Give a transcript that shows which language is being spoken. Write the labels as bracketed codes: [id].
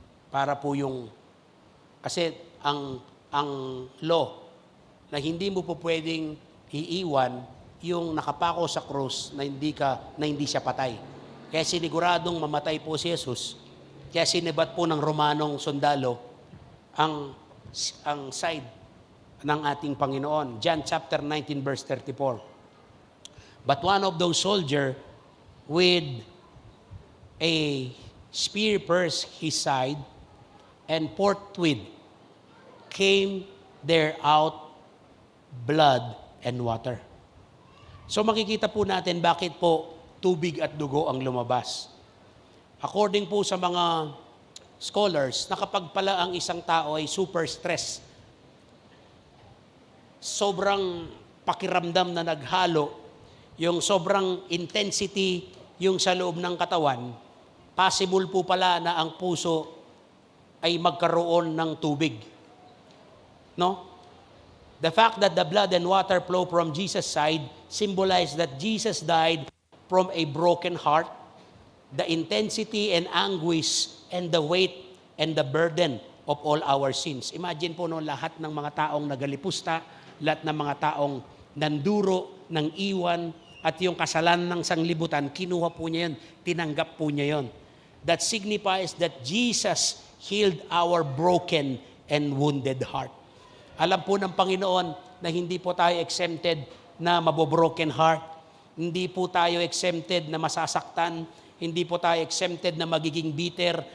[tl] Para po yung, kasi ang law na hindi mo po pwedeng iiwan yung nakapako sa krus na hindi siya patay. Kaya siniguradong mamatay po si Jesus. Kaya sinibat po ng Romanong sundalo ang side ng ating Panginoon. [en] John chapter 19 verse 34. But one of those soldiers with a spear pierced his side, and forthwith came there out blood and water. [tl] So makikita po natin bakit po tubig at dugo ang lumabas. According po sa mga scholars, na kapag pala ang isang tao ay super stress, sobrang pakiramdam na naghalo, yung sobrang intensity yung sa loob ng katawan, possible po pala na ang puso ay magkaroon ng tubig. No? [en] The fact that the blood and water flow from Jesus' side symbolize that Jesus died from a broken heart, the intensity and anguish and the weight and the burden of all our sins. [tl] Imagine po no, lahat ng mga taong nagalipusta, lahat ng mga taong nanduro, nang iwan, at yung kasalanan ng sanglibutan, kinuha po niya yun, tinanggap po niya yun. [en] That signifies that Jesus healed our broken and wounded heart. [tl] Alam po ng Panginoon na hindi po tayo exempted na mabobroken heart. Hindi po tayo exempted na masasaktan. Hindi po tayo exempted na magiging bitter.